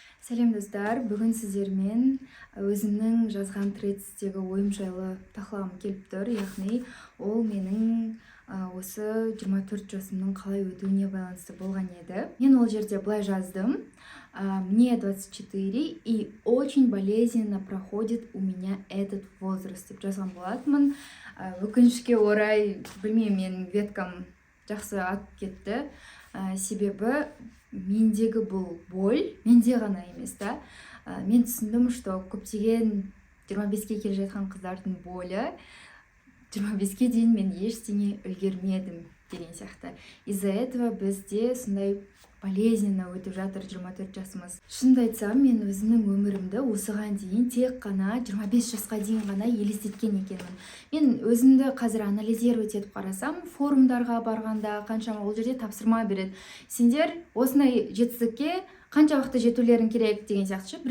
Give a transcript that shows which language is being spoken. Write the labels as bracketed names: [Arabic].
[Kazakh] Сәлем достар, бүгін сіздермен өзімнің жазған тредстегі ойым жайлы талқылағым келіп тұр. Яғни ол менің осы 24 жасымның қалай өтуіне байланысты болған еді. Мен ол жерде былай жаздым: [Russian] мне 24 и очень болезненно проходит у меня этот возраст [Kazakh] деп жазған болатынмын. Өкінішке орай, білмеймін, менің веткам жақсы атып кетті. Себебі мендегі бұл боль менде ғана емес та. Мен түсіндім, что көптеген 25-ке келе жатқан қыздардың болі 25-ке дейін мен ештеңе үлгермедім деген сияқты. [Russian] Из-за этого [Kazakh] бізде сондай болезненно өтіп жатыр 24 жасымыз. Шынымды айтсам, мен өзімнің өмірімді осыған дейін тек қана 25 жасқа дейін ғана елестеткен екенмін. Мен өзімді қазір анализировать етіп қарасам, форумдарға барғанда қаншама ол жерде тапсырма береді: сендер осындай жетістікке қанша уақытта жетулерің керек деген сияқты.